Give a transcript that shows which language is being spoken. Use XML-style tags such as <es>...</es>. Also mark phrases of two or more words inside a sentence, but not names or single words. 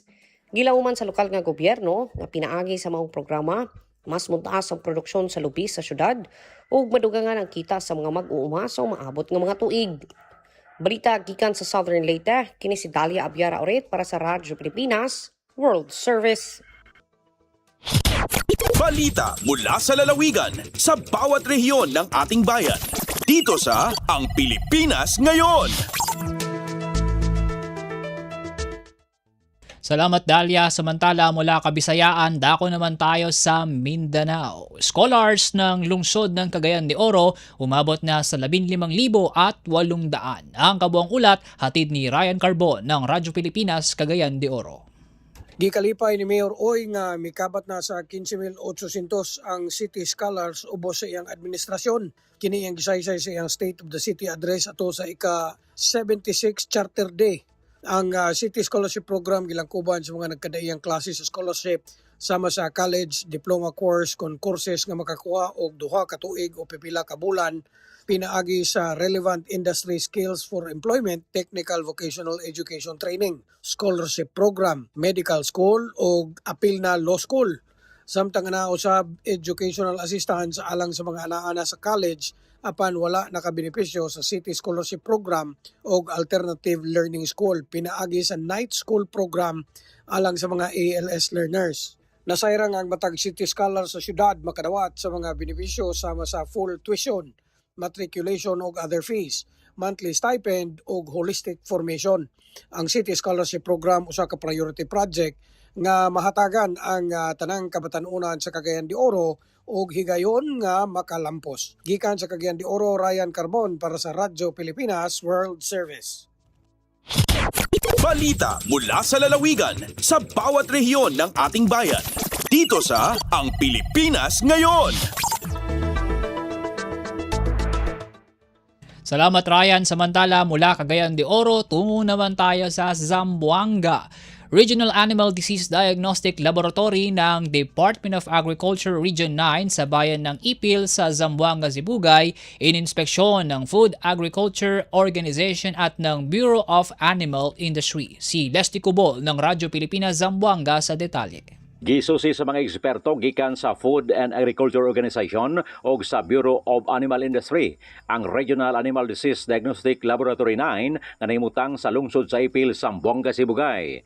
<ceb>Gilauman sa lokal nga gobyerno nga pinaagi sa maong programa, mas muntaas ang produksyon sa lubi sa syudad ug madugangan ang kita sa mga mag-uuma sa umaabot nga mga tuig. Balita gikan sa Southern Leyte, kini si Dalia Abiara Oret para sa Radyo Pilipinas World Service.</ceb> <tl>Balita mula sa lalawigan sa bawat rehiyon ng ating bayan. Dito sa Ang Pilipinas Ngayon. Salamat Dalia. Samantala mula Kabisayaan, dako naman tayo sa Mindanao. Scholars ng lungsod ng Cagayan de Oro umabot na sa 15,800. Ang kabuang ulat hatid ni Ryan Carbon ng Radyo Pilipinas, Cagayan de Oro.</tl> <ceb>Gikalipay ni Mayor Oy nga mikabat na sa 15,800 ang city scholars ubos sa iyang administrasyon. Kini ang gisaysay sa iyang State of the City address ato sa ika-76 Charter Day. Ang City Scholarship Program gilangkuban sa mga nagkadaiyang klase sa scholarship sama sa college,</ceb> <en>diploma course,</en> <ceb>kon courses nga makakuha og 2 ka tuig o pipila ka bulan pinaagi sa</ceb> <en>relevant industry skills for employment, technical vocational education training, scholarship program, medical school</en> <ceb>o apil na</ceb> <en>law school.</en> <ceb>Samtang na usab</ceb> <en>educational assistance</en> <ceb>alang sa mga ana-ana sa college apan wala nakabenepisyo sa City Scholarship Program o Alternative Learning School pinaagi sa Night School Program alang sa mga ALS learners. Nasayrang ang matag city scholar sa syudad makadawat sa mga benepisyo sama sa</ceb> <en>full tuition, matriculation</en> <ceb>o</ceb> <en>other fees, monthly stipend</en> <ceb>o</ceb> <en>holistic formation.</en> <ceb>Ang City Scholarship Program usa ka</ceb> <en>priority project</en> <ceb>nga mahatagan ang tanang kabatanunan sa Cagayan de Oro o higayon nga makalampos. Gikan sa Cagayan de Oro, Ryan Carbon para sa Radyo Pilipinas World Service.</ceb> <tl>Balita mula sa lalawigan sa bawat rehiyon ng ating bayan. Dito sa Ang Pilipinas Ngayon. Salamat Ryan. Samantala mula Cagayan de Oro, tungo naman tayo sa Zamboanga. Regional Animal Disease Diagnostic Laboratory ng Department of Agriculture Region 9 sa bayan ng Ipil sa Zamboanga, Sibugay, ininspeksyon ng Food Agriculture Organization at ng Bureau of Animal Industry. Si Leslie Cubol ng Radyo Pilipinas Zamboanga sa detalye.</tl> <ceb>Gisusi sa mga eksperto gikan sa Food and Agriculture Organization o sa Bureau of Animal Industry ang Regional Animal Disease Diagnostic Laboratory 9 nga nahimutang sa lungsod sa Ipil, Zamboanga, Sibugay.</ceb>